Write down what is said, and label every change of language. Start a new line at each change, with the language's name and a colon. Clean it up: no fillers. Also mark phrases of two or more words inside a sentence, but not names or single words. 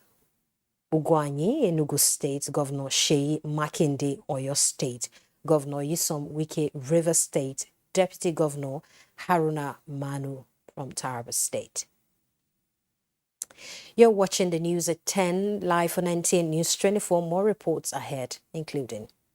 English: Ugwanyi Enugu State, Governor Sheyi Makinde Oyo State, Governor Yisom Wike River State, Deputy Governor Haruna Manu from Taraba State. You're watching the news at 10, live on NTN News 24. More reports ahead, including